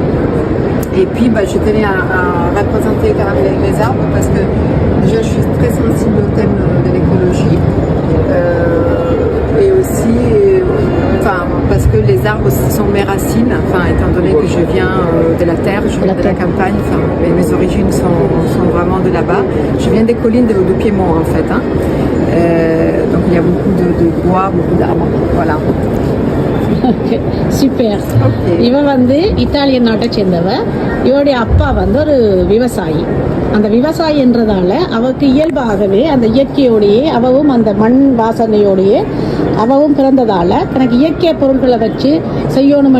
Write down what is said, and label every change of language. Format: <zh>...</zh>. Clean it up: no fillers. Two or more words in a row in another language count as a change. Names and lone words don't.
<fr>Et puis, je tenais à représenter quand même les arbres parce que déjà, je suis très sensible au thème de l'écologie et aussi, parce que les arbres sont mes racines. Étant donné que je viens de la terre, je viens de la campagne. Mes origines sont vraiment de là-bas. Je viens des collines de Piémont en fait. Donc, il y a beaucoup de bois, beaucoup d'arbres. Voilà.</fr> <ta>சூப்பர். இவன் வந்து இத்தாலியன் நாட்டை சேர்ந்தவ. இவருடைய அப்பா வந்து ஒரு விவசாயி. அந்த விவசாயி என்றதால அவருக்கு இயல்பாகவே அந்த இயற்கையோடையே அவவும் அந்த மண் வாசனையோடையே அவவும் பிறந்ததால தனக்கு இயற்கை பொருட்களை வச்சு செய்யணும்</ta>